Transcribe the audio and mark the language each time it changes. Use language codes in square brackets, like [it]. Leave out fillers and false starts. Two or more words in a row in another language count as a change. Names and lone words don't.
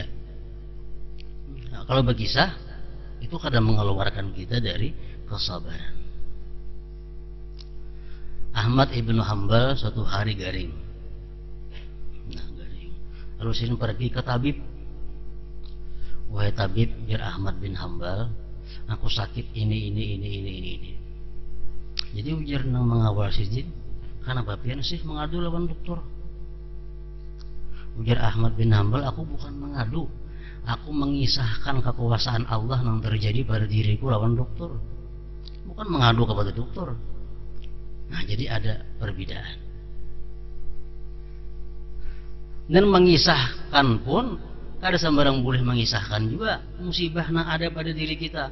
[bjn] Nah, kalau berkisah itu kadang mengeluarkan kita dari kesabaran. Ahmad ibnu Hanbal suatu hari garing. Nah, garing. Lalu sini pergi ke tabib. Wahai tabib, biar Ahmad bin Hanbal, aku sakit ini. Jadi ujar nang mengawal sidin, kenapa pian sih mengadu lawan dokter? Ujar Ahmad bin Hanbal, aku bukan mengadu, aku mengisahkan kekuasaan Allah yang terjadi pada diriku lawan dokter, bukan mengadu kepada dokter. Nah, jadi ada perbedaan. Dan mengisahkan pun kada sembarang boleh mengisahkan juga musibah yang ada pada diri kita.